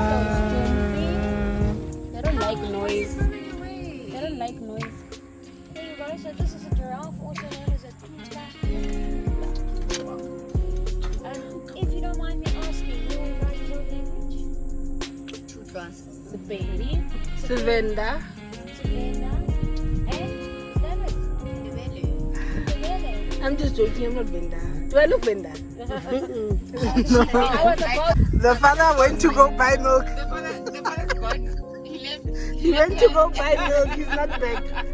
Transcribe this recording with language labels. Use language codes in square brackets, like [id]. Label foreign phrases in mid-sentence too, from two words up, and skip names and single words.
[en] They don't like noise. They don't like noise. There you go. So this is a giraffe, also known as a tutka. If you don't mind me asking, your guys' language? Sepedi. Savenda. Savenda. And David. I'm just joking, I'm not Venda. Do I look Venda? I was about. The father went to go buy milk. The father's gone. He left. He went to go buy milk, he's not back.